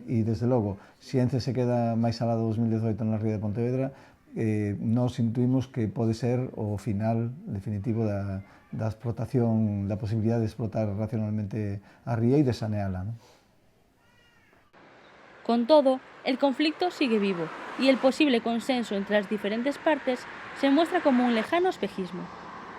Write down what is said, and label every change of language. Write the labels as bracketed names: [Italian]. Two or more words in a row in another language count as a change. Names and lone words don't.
[Galician] E, desde logo, se Ence se queda máis alá do 2018 na ría de Pontevedra, nós intuimos que pode ser o final definitivo da explotación, da posibilidade de explotar racionalmente a ría e de saneala, non? [Spanish] Con todo, el conflicto sigue vivo y el posible consenso entre las diferentes partes se muestra como un lejano espejismo.